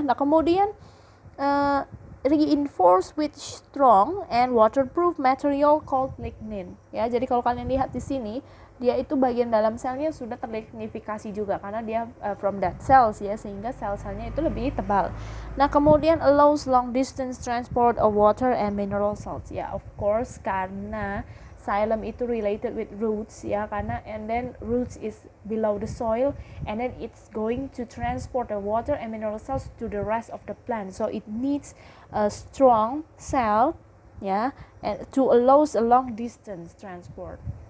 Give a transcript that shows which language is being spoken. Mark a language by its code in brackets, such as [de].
[en] Nah, kemudian reinforced with strong and waterproof material called lignin, ya. [id] Jadi kalau kalian lihat di sini, dia itu bagian dalam selnya sudah terlignifikasi juga karena dia [en] from dead cells, [id] ya, sehingga sel-selnya itu lebih tebal. [en] Nah, kemudian allows long distance transport of water and mineral salts, ya. Of course karena xylem itu related with roots, ya, karena and then roots is below the soil and then it's going to transport the water and mineral salts to the rest of the plant, so it needs a strong cell, ya, and to allows a long distance transport.